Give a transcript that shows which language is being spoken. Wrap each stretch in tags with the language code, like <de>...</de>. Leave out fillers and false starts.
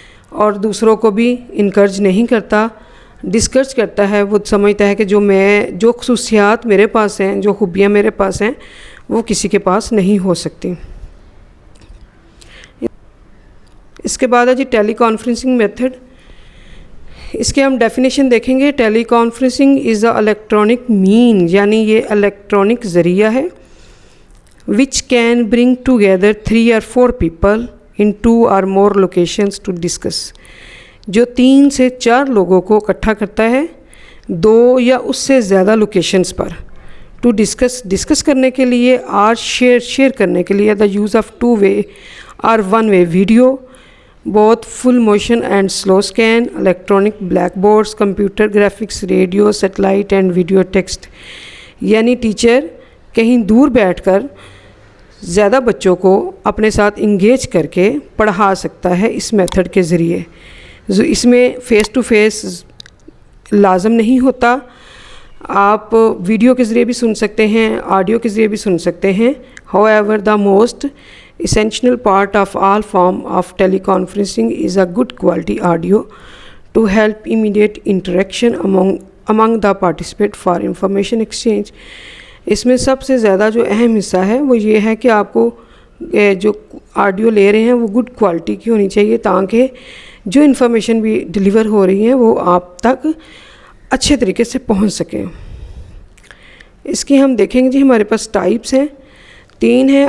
<ur>اور دوسروں کو بھی انکریج نہیں کرتا, ڈسکریج کرتا ہے. وہ سمجھتا ہے کہ جو خصوصیات میرے پاس ہیں, جو خوبیاں میرے پاس ہیں, وہ کسی کے پاس نہیں ہو سکتی. اس کے بعد ہے جی ٹیلی کانفرنسنگ میتھڈ. اس کے ہم ڈیفینیشن دیکھیں گے.</ur> <en>teleconferencing is a electronic mean,</en> <ur>یعنی یہ الیکٹرانک ذریعہ ہے</ur> <en>which can bring together 3 or 4 people in 2 or more locations to discuss.</en> <ur>جو 3 سے 4 لوگوں کو اکٹھا کرتا ہے 2 یا اس سے زیادہ لوکیشنز پر.</ur> <en>to discuss</en> <ur>کرنے کے لیے اور شیئر کرنے کے لیے.</ur> <en>The use of 2 way اور 1 way video, بہت full motion and slow scan, electronic blackboards, computer graphics, radio, satellite and video text.</en> <ur>یعنی ٹیچر کہیں دور بیٹھ کر زیادہ بچوں کو اپنے ساتھ انگیج کر کے پڑھا سکتا ہے اس میتھڈ کے ذریعے. اس میں فیس ٹو فیس لازم نہیں ہوتا, آپ ویڈیو کے ذریعے بھی سن سکتے ہیں, آڈیو کے ذریعے بھی سن سکتے ہیں.</ur> <en>However, the most essential part of all form of teleconferencing is a good quality audio to help immediate interaction among the participant for information exchange.</en> <ur>اس میں سب سے زیادہ جو اہم حصہ ہے وہ یہ ہے کہ آپ کو جو آڈیو لے رہے ہیں وہ گڈ کوالٹی کی ہونی چاہیے تاکہ جو انفارمیشن بھی ڈیلیور ہو رہی ہیں وہ آپ تک اچھے طریقے سے پہنچ سکیں. اس کی ہم دیکھیں گے جی ہمارے پاس ٹائپس ہیں 3 ہیں.</ur>